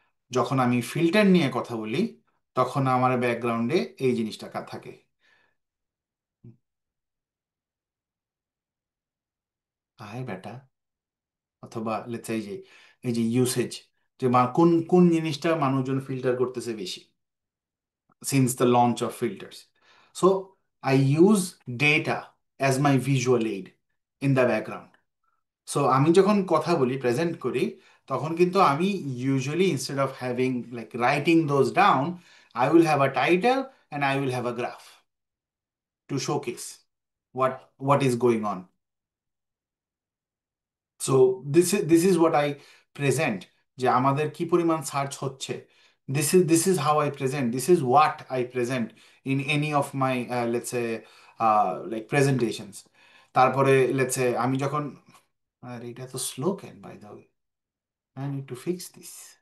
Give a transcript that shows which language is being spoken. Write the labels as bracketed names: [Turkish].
[Bangla] যখন আমি ফিল্টার নিয়ে কথা বলি, তখন আমার ব্যাকগ্রাউন্ডে এই জিনিসটা থাকে। আয় বেটা, অথবা লেটস এই যে ইউসেজ, যে কোন কোন জিনিসটা মানুষজন ফিল্টার করতেছে বেশি [English] since the launch of filters. So I use data as my visual aid in the background. So [Bangla] আমি যখন কথা বলি, প্রেজেন্ট করি, তখন কিন্তু আমি [English] usually instead of having like writing those down, I will have a title and I will have a graph to showcase what is going on. So this is what I present, [Bangla] যে আমাদের কি পরিমাণ search হচ্ছে। [English] This is how I present, this is what I present in any of my let's uh like presentations. [Bangla] তারপরে let's এ আমি যখন, আর এটা তো [English] Slow can by the way, I need to fix this.